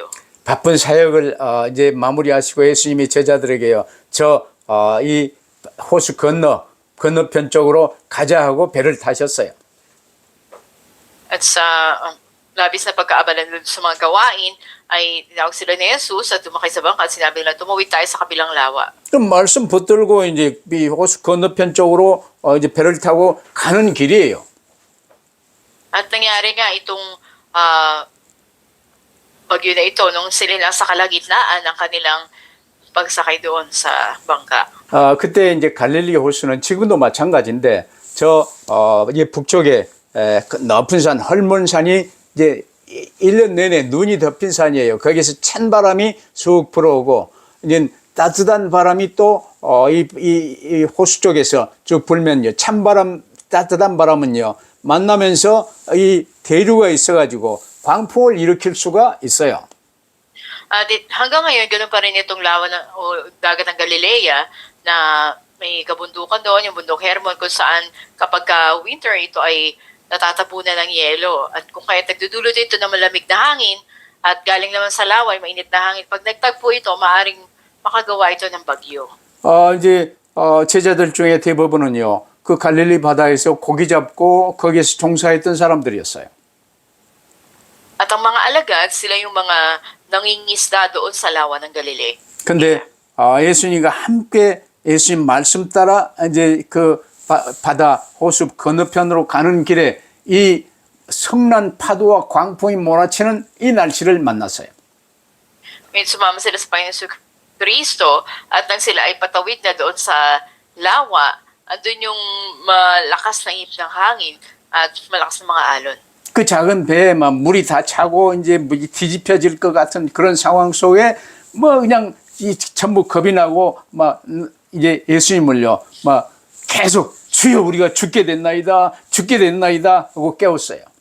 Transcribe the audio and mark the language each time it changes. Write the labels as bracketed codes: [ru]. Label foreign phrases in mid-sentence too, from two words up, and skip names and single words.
[ko] 바쁜 사역을 이제 마무리하시고 예수님이 제자들에게요, 이 호수 건너편 쪽으로 가자 하고 배를 타셨어요. [tl] At sa labis na pagkaabalan dun sa mga gawain, ay tinawag sila ni Jesus at tumakay sa bangka at sinabi nila, tumawid tayo sa kabilang lawa. [ko] 그럼 말씀 붙들고 이제 이 호수 건너편 쪽으로 이제 배를 타고 가는 길이에요. [tl] At nangyari nga itong bagyo na ito nung sila nasa kalagitnaan ng kanilang pagsakay doon sa bangka. [ko] 그때 이제 갈릴리 호수는 지금도 마찬가지인데 이 북쪽에 높은 산 헐몬산이 이제 1년 내내 눈이 덮인 산이에요. 거기서 찬 바람이 쑥 불어오고 이제 따뜻한 바람이 또 이 호수 쪽에서 쭉 불면요, 찬바람, 따뜻한 바람은요 만나면서 이 대류가 있어가지고 광풍을 일으킬 수가 있어요. [tl] Hanggang ngayon, ganoon pa rin itong lawa o dagat ng Galilea na may kabundukan doon, yung bundok Hermon, kung saan kapag winter ito ay natatapunan ng yelo. At kung kaya nagdudulot ito ng malamig na hangin at galing naman sa lawa ay mainit na hangin, pag nagtagpo ito, maaaring makagawa ito ng bagyo. [ko] 이제 제자들 중에 대부분은요, 그 갈릴리 바다에서 고기 잡고 거기에서 종사했던 사람들이었어요. [tl] At ang mga alagad, sila yung mga nangingisda doon sa lawa ng Galilea. [ko] 근데 예수님과 함께 예수님 말씀 따라 이제 그 바다 호수 건너편으로 가는 길에 이 성난 파도와 광풍이 몰아치는 이 날씨를 만났어요. [tl] Ngayon sumama sila sa Panginoon Kristo at nang sila ay patawid na doon sa lawa, andun yung malakas na ihip ng hangin at malakas na mga alon. [ko] 그 작은 배에 막 물이 다 차고 이제 뭐 뒤집혀질 것 같은 그런 상황 속에 뭐 그냥 전부 겁이 나고 막 이제 예수님을요 막 계속 주여 우리가 죽게 됐나이다 하고 깨웠어요.